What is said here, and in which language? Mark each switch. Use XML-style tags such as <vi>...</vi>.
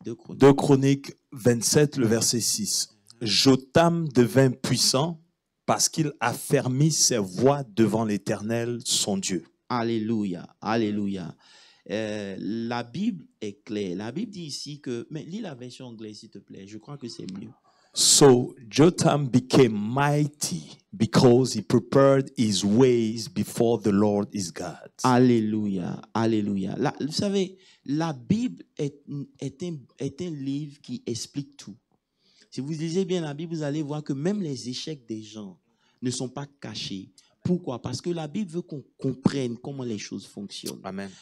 <fr>2 Chroniques 27, le verset 6. Jotham devint puissant parce qu'il affermit ses voies devant l'Éternel, son Dieu. Alléluia. Alléluia. La Bible est claire. La Bible dit ici que... Mais lis la version anglaise, s'il te plaît. Je crois que c'est mieux.</fr> <en>So Jotham became mighty because he prepared his ways before the Lord his God.</en> <fr>Alléluia. Alléluia. Vous savez, la Bible est un livre qui explique tout. Si vous lisez bien la Bible, vous allez voir que même les échecs des gens ne sont pas cachés. Pourquoi? Parce que la Bible veut qu'on comprenne comment les choses fonctionnent. Amen.</fr>